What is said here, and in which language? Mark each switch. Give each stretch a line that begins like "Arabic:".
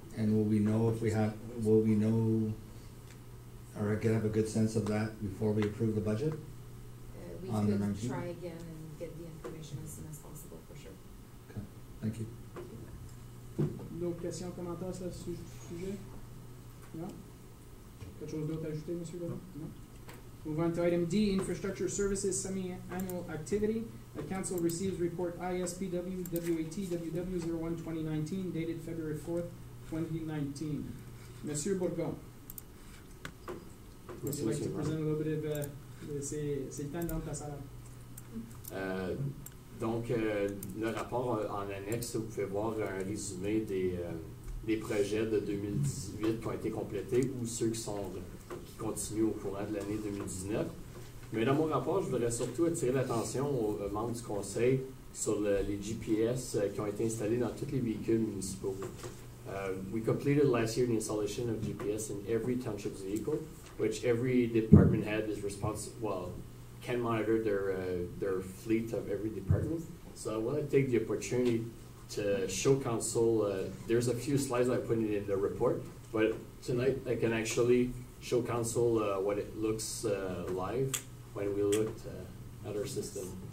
English: And will we know or have a good sense of that before we approve the budget? We On the could 19th? try again and get the information as soon as possible, for sure. Okay, thank you.
French: D'autres questions, commentaires sur ce sujet? Non? Quelque chose d'autre à ajouter, Monsieur Godin?
English: No. Move on to item D, Infrastructure Services Semi-Annual Activity. The council receives report ISPW WAT WW 01-2019 dated February 4th, 2019.
French: Monsieur Bourgon.
English: Would you like to present a little bit of
French: c'est le temps de ta salle. Donc, le rapport en annexe, vous pouvez voir un résumé des projets de 2018 qui ont été complétés ou ceux qui continuent au courant de l'année 2019. Mais dans mon rapport, je voudrais surtout attirer l'attention aux membres du conseil sur les GPS qui ont été installés dans tous les véhicules municipaux.
English: We completed last year the installation of GPS in every township's vehicle, which every department head is can monitor their fleet of every department. So I want to take the opportunity to show council, there's a few slides I put in the report, but tonight I can actually show council what it looks live when we looked at our system.